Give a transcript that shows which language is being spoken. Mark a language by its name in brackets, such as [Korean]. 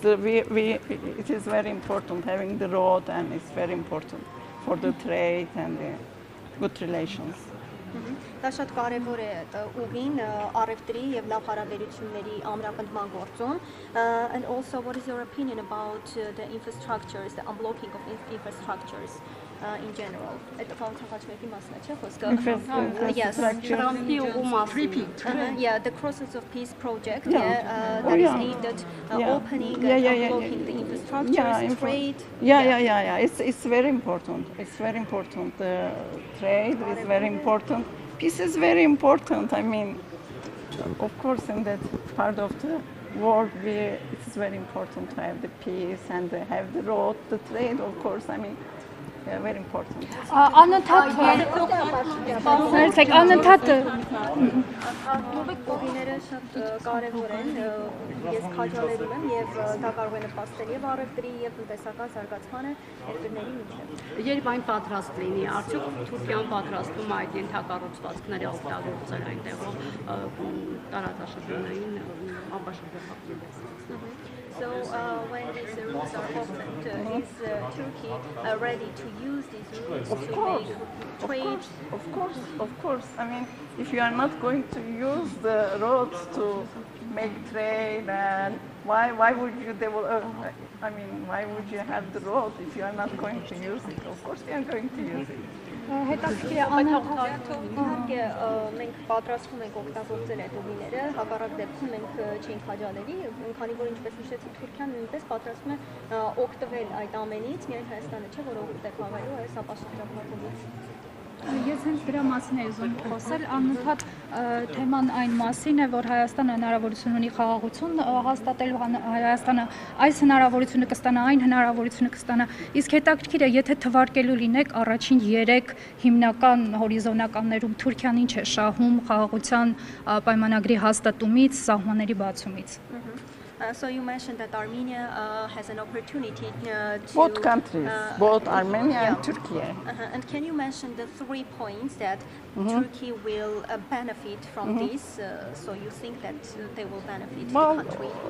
[English] It is very important having the road, and it's very important for the trade and the good relations. [Armenian] Դա շատ կարևոր է ուղին առևտրի եւ լավ հարաբերությունների ամրապնդման գործում. [English] And also, what is your opinion about the infrastructures, the unblocking of infrastructures in general? [Armenian] Այդ քաղաքացիների մասն է, չէ՞ խոսքը? [English] Yes. [Armenian] Թրամփի ուղու մասին. [English] Yeah, the Crosses of Peace project that is aimed at opening and unblocking the infrastructures, trade. Yeah. It's very important. It's very important. Trade is very important. Peace is very important. I mean, of course, in that part of the world, it's very important to have the peace and to have the road, the trade, of course. I mean, very important. [Armenian] Կողիները շատ կարևոր են, ես քաջալերում եմ եւ դա կարող է նպաստել եւ առևտրի եւ տնտեսական զարգացմանը երկրների միջեւ։ Երբ այն պատրաստ լինի, արդյոք Թուրքիան պատրաստվում է այդ ենթակառուցվածքները օգտագործել այնտեղով տարածաշրջանային ապաշրջափակման։ [English] So when these routes are opened, is Turkey ready to use these routes to make trade? Of course. I mean, if you are not going to use the roads to make trade, and why would you develop? I mean, why would you have the road if you are not going to use it? Of course, you are going to use it. [Armenian] Հետաքրքիր է իհարկե մենք պատրաստվում ենք օգտագործել այդ ուղիները, հակառակ դեպքում մենք չենք քաջալերի, քանի որ ինչպես նշեցի Թուրքիան նույնպես պատրաստվում է օգտվել այդ ամենից, միայն Հայաստանը չէ, որ օգուտ է քաղելու այս ապաշրջափակումից։ Ես հենց դրա մասին եմ ուզում խոսել, անընդհատ թեման այն մասին է, որ Հայաստանը հնարավորություն ունի խաղաղություն հաստատելու, Հայաստանը այս հնարավորությունը կստանա, այն հնարավորությունը կստանա, իսկ հետաքրքիր է, եթե թվարկելու լինեք առաջին 3 հիմնական հորիզոնականներում Թուրքիան ինչ է շահում խաղաղության պայմանագրի հաստատումից, սահմանների բացումից։ [English] So you mentioned that Armenia has an opportunity to... Both countries, both Armenia and Turkey. And can you mention the 3 points that Turkey will benefit from this? So you think that they will benefit the country?